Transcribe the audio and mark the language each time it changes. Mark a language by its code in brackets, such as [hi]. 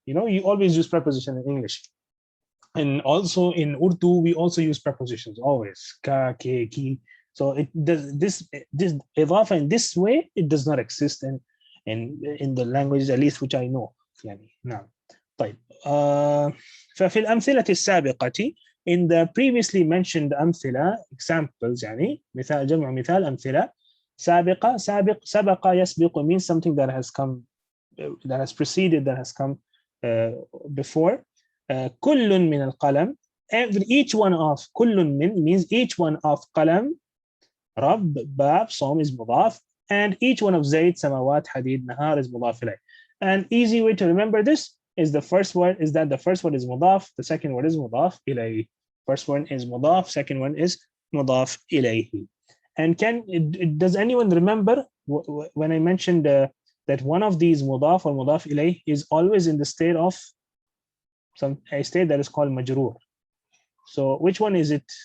[en] You know, you always use preposition in English. And also in Urdu, we also use prepositions always. Ka, ke, ki. So it does this idafa in this way, it does not exist in the languages, at least which I know. [ar] يعني نعم. طيب ففي الأمثلة السابقة, [en] in the previously mentioned [ar] أمثلة, [en] examples, [ar] يعني مثال, جمع مثال أمثلة سابقة. سبق يسبق [en] means something that has come, that has preceded, that has come before. [ar] كل من القلم, [en] each one of, [ar] كل من [en] means each one of قلم, رب, باب, صوم is مضاف, and each one of زيد, سماوات, حديد, نهار is مضاف إليه. An easy way to remember this is the first word is that the first word is mudaf, the second word is mudaf ilayhi. First one is mudaf, second one is mudaf ilayhi. And does anyone remember when I mentioned that one of these mudaf or mudaf ilayhi is always in the state of a state that is called majroor? So which one is it?